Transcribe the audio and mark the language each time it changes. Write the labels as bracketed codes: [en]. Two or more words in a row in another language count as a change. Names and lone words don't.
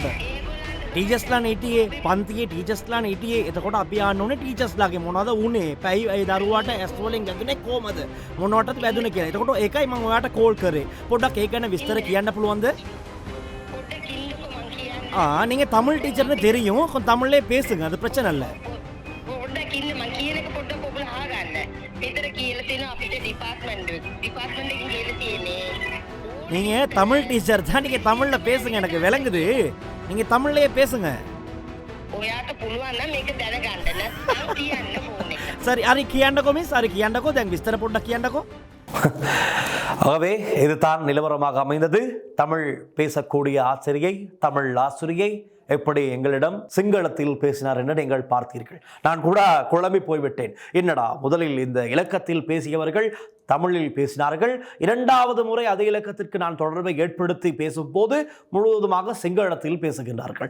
[si] ටීචර්ස්ලා හිටියේ පන්තියේ ටීචර්ස්ලා හිටියේ. එතකොට අපි ආන්න ඕනේ ටීචර්ස්ලාගේ මොනවද වුනේ, පැයි ඒ දරුවාට ඇස් වලින් වැදුනේ කොහමද, මොනවටද වැදුනේ කියලා. එතකොට ඒකයි මම ඔයාට කෝල් කරේ. පොඩ්ඩක් ඒක ගැන විස්තර කියන්න පුළුවන්ද? පොඩ්ඩක් ඉන්නකෝ මං කියන්න. [ta] நீங்க தமிழ் டீச்சர்னு தெரியும், கொஞ்சம் தமிழ்லே பேசுங்க, அது பிரச்சனை இல்லை. [si] පොඩ්ඩක් ඉන්න, මං කියන එක පොඩ්ඩක් ඔයගොල්ලෝ අහගන්න. මෙතන කියලා තියෙනවා අපිට ඩිපාර්ට්මන්ට් එකකින් කියලා තියෙන්නේ. [ta] நீங்க தமிழ் டீச்சர் தான், நீங்க தமிழ்ல பேசுங்க, எனக்கு விளங்குது. நீங்க தமிழ்லயே பேசுங்க. [si] ඔයාට පුළුවන් නම් මේක දැනගන්න. නැත්නම් කියන්න ෆෝන් එක. [ta] சரி, அரி [si] කියන්නකෝ மிஸ், அரி කියන්නකෝ. දැන් විස්තර පොඩ්ඩක් කියන්නකෝ. [ta] ஆகவே இதுதான் நிலவரமாக அமைந்தது. தமிழ் பேசக்கூடிய ஆசிரியை, தமிழ் ஆசிரியை எப்படி எங்களிடம் சிங்களத்தில் பேசினார் என்று நீங்கள் பார்த்தீர்கள். நான் கூட குழம்பி போய்விட்டேன். என்னடா, முதலில் இந்த இலக்கத்தில் பேசியவர்கள் தமிழில் பேசினார்கள், இரண்டாவது முறை அதே இலக்கத்திற்கு நான் தொடர்பை ஏற்படுத்தி பேசும்போது முழுவதுமாக சிங்களத்தில் பேசுகின்றார்கள்.